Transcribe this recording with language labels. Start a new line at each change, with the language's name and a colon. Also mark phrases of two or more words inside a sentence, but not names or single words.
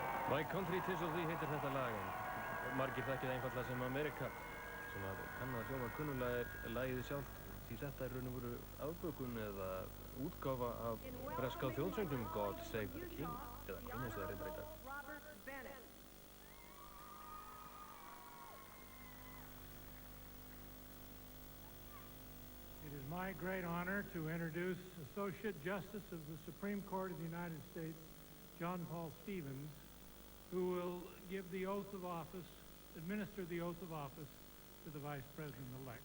Icelandic: My Country 'Tis of Thee heitir þetta lag, en margir þekkið einfallega sem America, sem að kann að hljóma kunnulega er lagið sjálft, því þetta er raun og veru afbökun eða útgáfa af breska þjóðsöngnum God Save the King, eða Queen eins og það reyndar í dag.
English: Robert Bennett. It is my great honor to introduce Associate Justice of the Supreme Court of the United States, John Paul Stevens, who will give the oath of office, administer the oath of office to the Vice President-elect.